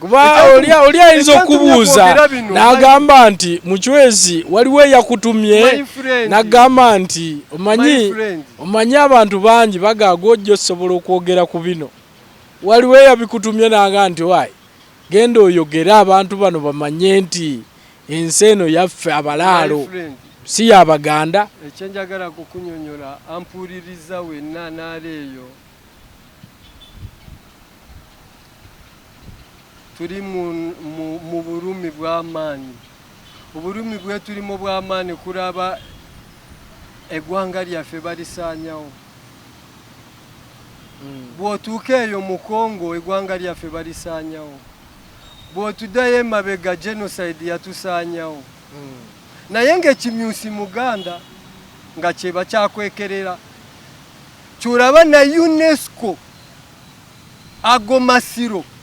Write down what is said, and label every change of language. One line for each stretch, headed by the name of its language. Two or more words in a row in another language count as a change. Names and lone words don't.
Ganda: kuba oli ayinza okubuuza n'agamba nti Muchwezi waliwo yakutumye n'agamba nti omanyi abantu bangi bagaaga ojja osobola okwogera ku bino waliwo yabikutumye n'agamba nti wayi genda oyogere abantu bano bamanye nti ensi eno yaffe abalaalo si y'Abaganda ekyenjagala kukunyonyola ampuliriza wenna n'aleeyo turi mu burumi bw'amaani uburumi bwe turimo bw'amaani kuraba eggwanga lyaffe balisaanyawo bw'otuuka eyo mu Congo eggwanga lyaffe balisaanyawo bw'otuddayo emabega genocide yatusaanyawo naye ng'ekimyusi Muganda nga kyeba kyakwekerera kyolaba na UNESCO ago masiro